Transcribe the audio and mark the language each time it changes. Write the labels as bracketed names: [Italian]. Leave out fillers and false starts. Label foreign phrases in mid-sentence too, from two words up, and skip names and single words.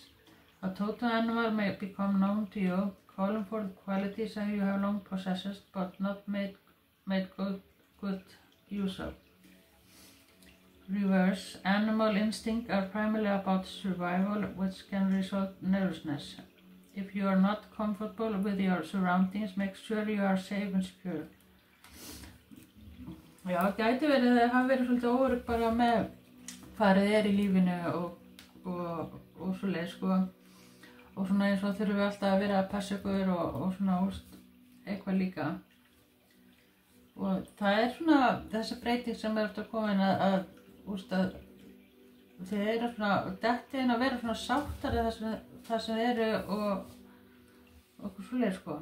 [English] A total animal may become known to you, calling for qualities that you have long possessed, but not made good use of. reverse. Animal instincts are primarily about survival, which can result in nervousness. If you are not comfortable with your surroundings, make sure you are safe and secure. [Icelandic] Já, gæti verið að hafa verið svolítið óörugg bara með hvað í lífinu og svoleiðis, sko. Og svona eins og þurfum við alltaf að vera að passa ykkur og svona, eitthvað líka. Og það svona þessi breyting sem eftir komin að þið eru svona detti inn að vera svona sáttari það sem eru og svoleiðis, sko.